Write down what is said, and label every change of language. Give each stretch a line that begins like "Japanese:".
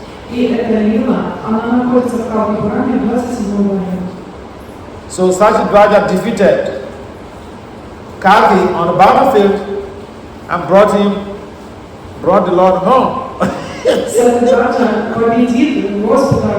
Russian: И эта лила, она находится в Калки Пуране, 27 главе.
English: So Satyendra defeated Kalki on the battlefield and brought the Lord home.
Russian: Сатидваджа победит Господа